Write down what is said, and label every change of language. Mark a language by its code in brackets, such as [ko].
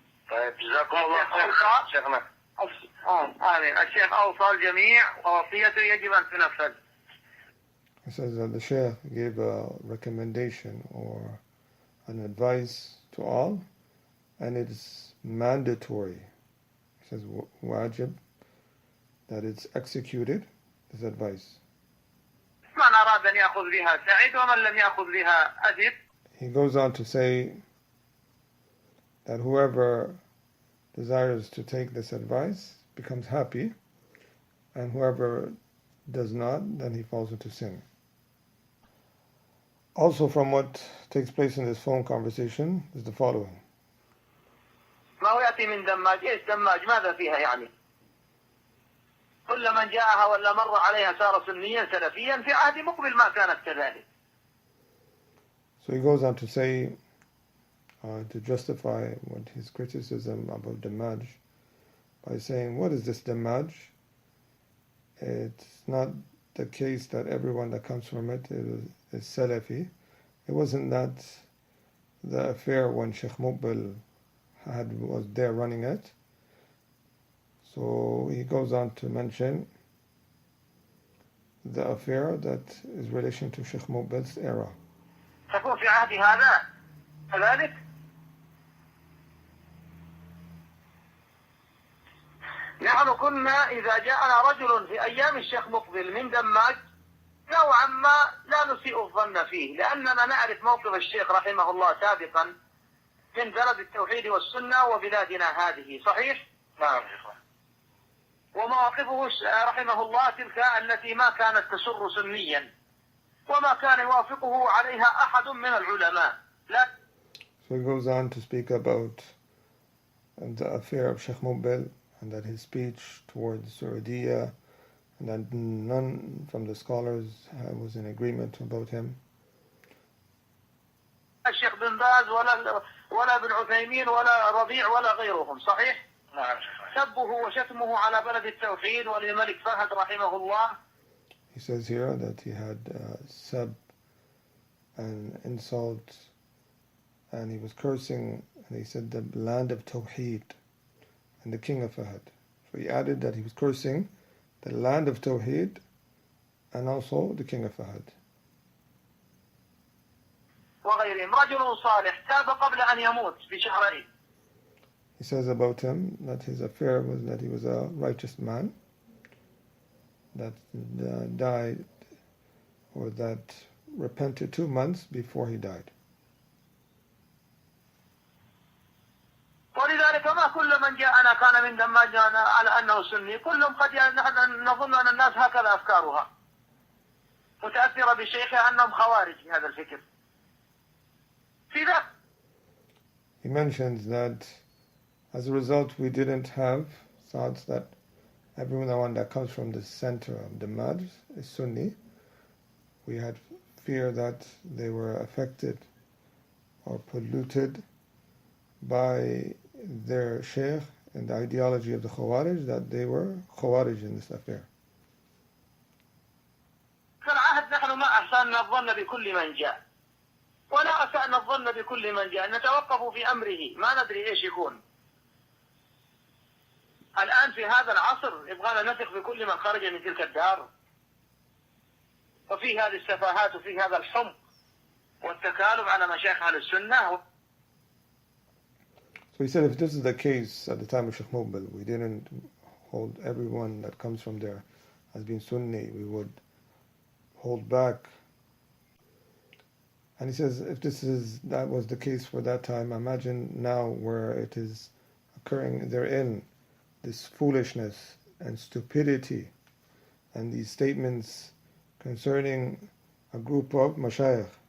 [ar] طيب جزاكم الله خير شيخنا. آمين. الشيخ أوصى الجميع ووصيته يجب أن تنفذ. [en] He says that the Shaykh gave a recommendation or an advice to all, and it's mandatory. He says wajib, that it's executed, this advice. [ar] من أراد أن يأخذ بها سعيد ومن لم يأخذ بها أثم. [en] He goes on to say that whoever desires to take this advice becomes happy, and whoever does not, then he falls into sin. Also from what takes place in this phone conversation is the following. [ar] ما هو يأتي من دماج؟ إيش دماج؟ ماذا فيها يعني؟ كل من جاءها ولا مر عليها صار سنيا سلفيا في عهد مقبل ما كانت كذلك. [en] So he goes on to say, to justify what his criticism about Damaj by saying, what is this Damaj? It's not the case that everyone that comes from it is Salafi. It wasn't that the affair when Sheikh Muqbil was there running it. So he goes on to mention the affair that is relation to Sheikh Muqbil's era. [ar] تكون في عهد هذا كذلك؟ نحن كنا إذا جاءنا رجل في أيام الشيخ مقبل من دماج نوعا ما لا نسيء الظن فيه لأننا نعرف موقف الشيخ رحمه الله سابقا من بلد التوحيد والسنة وبلادنا هذه صحيح؟ نعم. ومواقفه رحمه الله تلك التي ما كانت تسر سنيا وما كان يوافقه عليها أحد من العلماء. [en] So he goes on to speak about the affair of Sheikh Muqbil, and that his speech towards Saudiya, and that none from the scholars was in agreement about him. [ar] الشيخ بن باز ولا ابن عثيمين ولا ربيع ولا غيرهم صحيح؟ نعم. سبه وشتمه على بلد التوحيد وللملك فهد رحمه الله. [en] He says here that he had sab and insult, and he was cursing, and he said the land of Tawheed and the king of Fahad. So he added that he was cursing the land of Tawheed, and also the king of Fahd. [ar] وغيرهم رجل صالح تاب قبل أن يموت بشهرين. [en] He says about him that his affair was that he was a righteous man that died, or that repented 2 months before he died. [ar] ولذلك ما كل من جاءنا كان من دماجنا على أنه سني، كلهم قد نظن أن الناس هكذا أفكارها متأثرة بشيخها أنهم خوارج في هذا الفكر. في ذلك [en] He mentions that as a result we didn't have thoughts that everyone that comes from the center of the Madh is Sunni. We had fear that they were affected or polluted by their shaykh and the ideology of the Khawarij, that they were Khawarij in this affair. [ar] كالعهد نحن ما أحسننا الظن بكل من جاء ولا أسأنا الظن بكل من جاء، نتوقف في أمره ما ندري إيش يكون. الآن في هذا العصر يبغانا نثق بكل من خرج من تلك الدار، وفي هذه السفاهات وفي هذا الحمق والتكالب على مشايخ أهل السنة. [en] So he said if this is the case at the time of Shaykh Muqbil, we didn't hold everyone that comes from there as being Sunni, we would hold back. And he says if that was the case for that time, imagine now where it is occurring therein, this foolishness and stupidity and these statements concerning a group of mashayikh.